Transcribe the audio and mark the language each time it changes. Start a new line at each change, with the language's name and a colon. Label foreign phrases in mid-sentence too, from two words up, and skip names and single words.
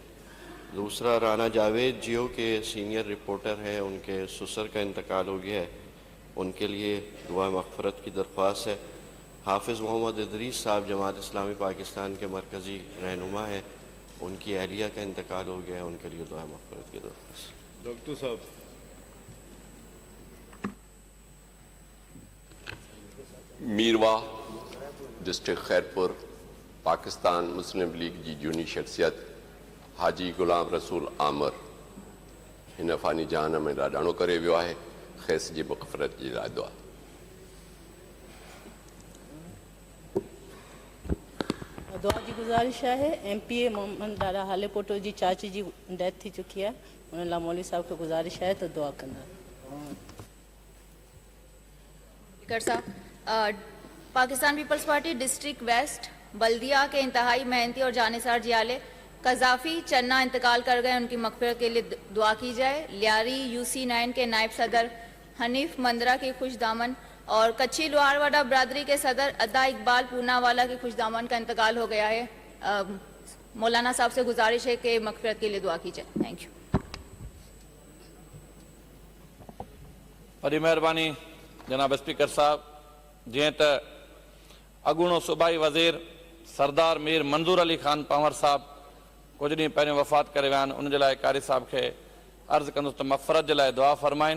Urdu: دوسرا، رانا جاوید جیو کے سینئر رپورٹر ہیں، ان کے سسر کا انتقال ہو گیا ہے، ان کے لیے دعا مغفرت کی درخواست ہے. حافظ محمد ادریس صاحب جماعت اسلامی پاکستان کے مرکزی رہنما ہیں، ان کی اہلیہ کا انتقال ہو گیا ہے، ان کے لیے دعا مغفرت کی درخواست. ڈاکٹر صاحب.
Sindhi: मीरवा डिस्ट्रिक्ट खैरपुर पाकिस्तान मुस्लिम लीग जी जूनी शख्सियत हाजी गुलाम रसूल आमर हिन फ़ानी जहान में लाॾाणो करे वियो आहे। खेस जी मग़फ़रत जी लाइ दुआ। दुआ जी गुज़ारिश है। MPA मोहम्मद डाला हाले पोटो जी चाची जी डेथ थी चुकी है, उन लाइ मौलवी साहब को गुज़ारिश है तो दुआ कंदा।
Urdu: سپیکر صاحب، پاکستان پیپلز پارٹی ڈسٹرکٹ ویسٹ بلدیہ کے انتہائی محنتی اور جانثار جیالے قذافی چنا انتقال کر گئے، ان کی مغفرت کے لیے دعا کی جائے. لیاری UC9 کے نائب صدر حنیف مندرا کی خوش دامن اور کچھی لوہارواڑہ برادری کے صدر ادا اقبال پوناوالا کی خوش دامن کا انتقال ہو گیا ہے. مولانا صاحب سے گزارش ہے کہ مغفرت کے لیے دعا کی جائے.
English: Thank you.
Sindhi: वॾी महिरबानी जनाब स्पीकर साहब। जीअं त अॻूणो सूबाई वज़ीर सरदार मीर मंजूर अली खान पंवर साहब कुछ ॾींहं पहिरियों वफ़ात करे विया आहिनि, उन जे लाइ कारी साहब खे अर्ज़ु कंदुसि त मग़फ़रत जे लाइ दुआ फ़रमाइनि।